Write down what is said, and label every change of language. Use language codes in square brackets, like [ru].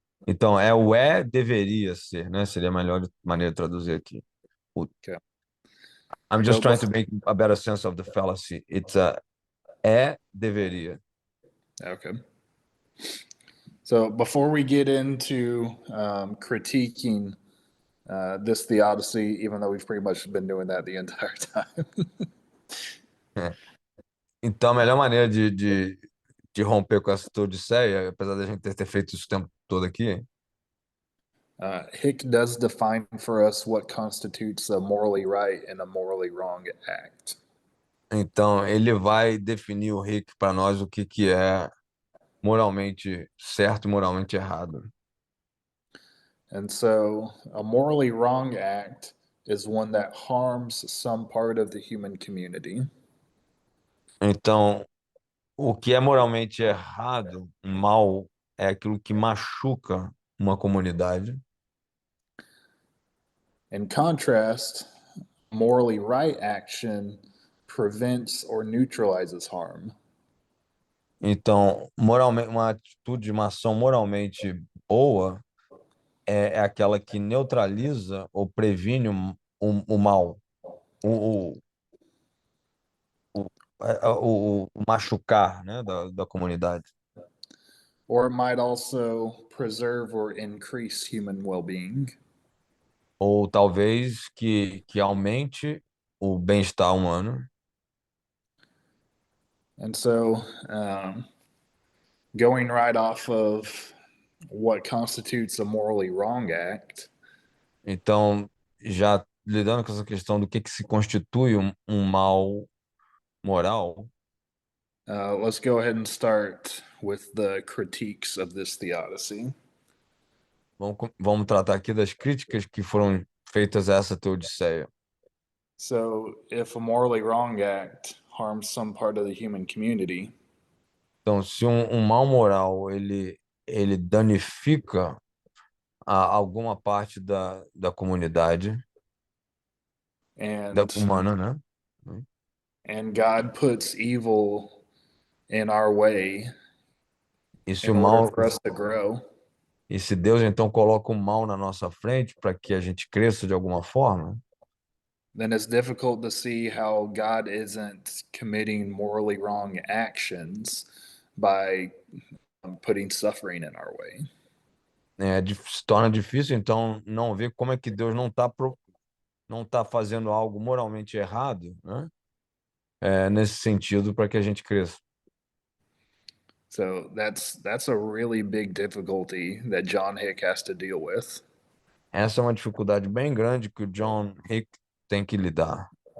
[pt] Então o deveria ser, né? Seria a melhor maneira de traduzir aqui. [en] Okay. I'm just trying to make a better sense of the fallacy. It's deveria. Okay. So before we get into critiquing this theodicy, even though we've pretty much been doing that the entire time. [pt] Então, a melhor maneira de romper com essa teodiceia, apesar da gente ter feito isso o tempo todo aqui, [en] Hick does define for us what constitutes a morally right and a morally wrong act. [pt] então ele vai definir o Rick para nós o que é moralmente certo e moralmente errado. [en] And so a morally wrong act is one that harms some part of the human community. [pt] Então, o que é moralmente errado, mal, é aquilo que machuca uma comunidade. [en] In contrast, morally right action prevents or neutralizes harm. [pt] Então, moralmente, uma atitude, uma ação moralmente boa é aquela que neutraliza ou previne o mal, o, o machucar, né, da comunidade. [en] Or it might also preserve or increase human well-being. [pt] Ou talvez que aumente o bem-estar humano. [en] And so, going right off of what constitutes a morally wrong act, [pt] Então, já lidando com essa questão do que se constitui um mal moral, [en] let's go ahead and start with the critiques of this theodicy. [pt] vamos tratar aqui das críticas que foram feitas a essa teodiceia. [en] So, if a morally wrong act harms some part of the human community, [pt] Então, se um mal moral ele danifica alguma parte da comunidade [en] and [pt] humana, né? [en] and God puts evil in our way [pt] E se [en] in [pt] o [en] order [pt] mal [en] for us to grow, [pt] E se Deus então coloca o mal na nossa frente para que a gente cresça de alguma forma, [en] then it's difficult to see how God isn't committing morally wrong actions by putting suffering in our way. [pt] se torna difícil então não ver como é que Deus não tá fazendo algo moralmente errado, né? Nesse sentido para que a gente cresça. [en] So that's a really big difficulty that John Hick has to deal with. [pt] Essa é uma dificuldade bem grande que o John Hick tem que lidar.